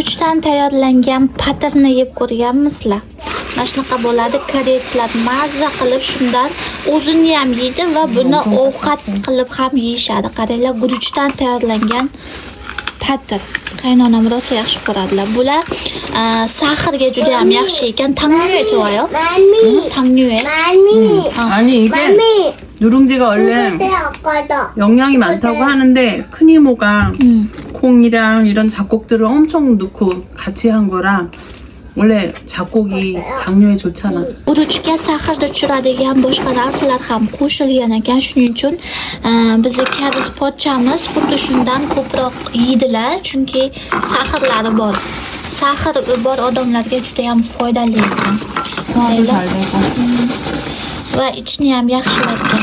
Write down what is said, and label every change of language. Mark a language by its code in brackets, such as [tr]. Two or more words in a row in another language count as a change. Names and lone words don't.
[uz] Guruchdan tayyorlangan patirni yeb ko'rganmisizlar? Mana shunaqa bo'ladi, koreyslar mazza qilib shundan o'zini ham yeydi va buni ovqat qilib ham yeyishadi. Qaranglar, guruchdan tayyorlangan patir. Qaynonam rosa yaxshi ko'radilar. Bular sahrga juda ham yaxshi ekan. [ko] Tangnyue 좋아요? tangnyue. 아니 이게 누룽지가 원래 영양이 많다고 하는데 큰 이모가 콩이랑 이런 잡곡들을 엄청 넣고 같이 한 거라 원래 잡곡이 당뇨에 좋잖아. [uz] Guruchga sahrni tushiradigan boshqa narsalar ham qo'shilgan ekan. Shuning uchun bizning karis pochchamiz xuddi shundan ko'proq yeydilar, chunki sahrlari bor. Sahr bor odamlarga juda ham foydali ekan. Va ichni ham yaxshilatgan.